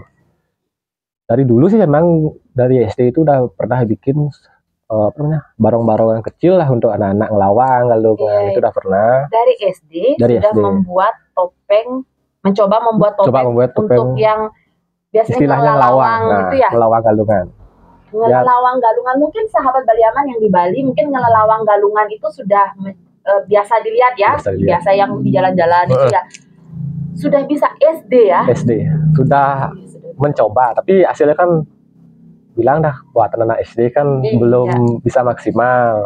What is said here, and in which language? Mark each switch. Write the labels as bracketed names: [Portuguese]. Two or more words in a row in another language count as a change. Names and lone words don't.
[Indonesian] Dari dulu sih memang dari SD itu udah pernah bikin barong-barong yang kecil lah untuk anak-anak ngelawang galungan, itu udah pernah. Dari SD sudah membuat topeng, mencoba membuat topeng untuk yang biasanya istilahnya ngelawang gitu ya. Ngelawang galungan. Ngelawang galungan, mungkin sahabat Bali Aman yang di Bali mungkin ngelawang galungan itu sudah biasa dilihat ya, biasa yang di jalan-jalan itu ya. Sudah bisa SD ya? SD sudah mencoba, tapi hasilnya kan bilang dah buatan anak SD kan belum bisa maksimal.